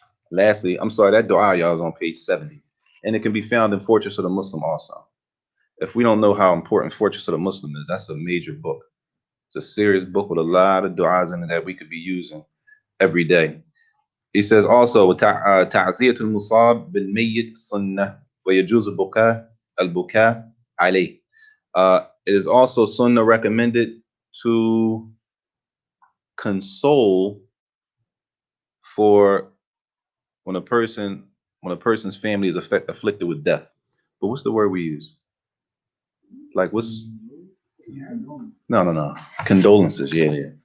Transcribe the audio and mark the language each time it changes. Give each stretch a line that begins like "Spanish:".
English: Lastly, I'm sorry, that dua, y'all, is on page 70. And it can be found in Fortress of the Muslim also. If we don't know how important Fortress of the Muslim is, that's a major book. It's a serious book with a lot of du'as in it that we could be using every day. He says also,
Arabic: تعزية المصاب بالميت سنة ويجوز البكاء عليه.
English: It is also sunnah recommended to console for when a person's family is afflicted with death. But what's the word we use? Like what's no condolences, yeah.